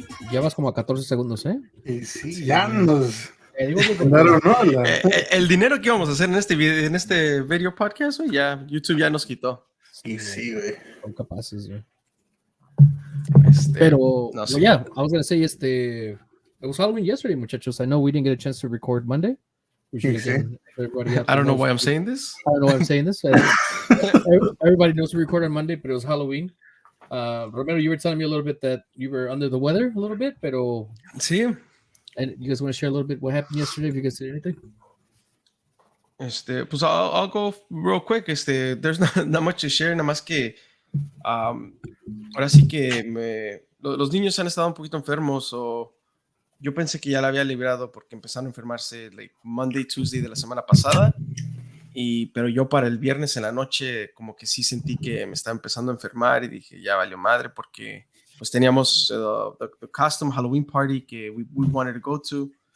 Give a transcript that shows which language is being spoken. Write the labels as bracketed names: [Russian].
[Spanish] Llevas como a 14 segundos, ¿eh? Y sí, ya nos... Claro, el dinero que íbamos a hacer en este video podcast, ya YouTube ya nos quitó. Y sí, güey. Son capaces, güey. Pero, [English] no, well, yeah, I was gonna say it was Halloween yesterday, [Spanish] muchachos. [English] I know we didn't get a chance to record Monday. Which again, everybody I don't know why I'm saying this. I don't know why I'm saying this. Everybody knows we record on Monday, but it was Halloween. Romero, you were telling me a little bit that you were under the weather a little bit, [Spanish] pero sí. [English] And you guys want to share a little bit what happened yesterday? If you guys did anything? [Spanish] Pues [English] I'll go real quick. [Spanish] There's not much to share, nada más que ahora sí que los niños han estado un poquito enfermos, o yo pensé que ya la había librado porque empezaron a enfermarse [English] like Monday, Tuesday [Spanish] de la semana pasada, pero yo para el viernes en la noche como que sí sentí que me estaba empezando a enfermar y dije ya valió madre, porque pues teníamos [English] the custom Halloween party [Spanish] que [English] we wanted to go to.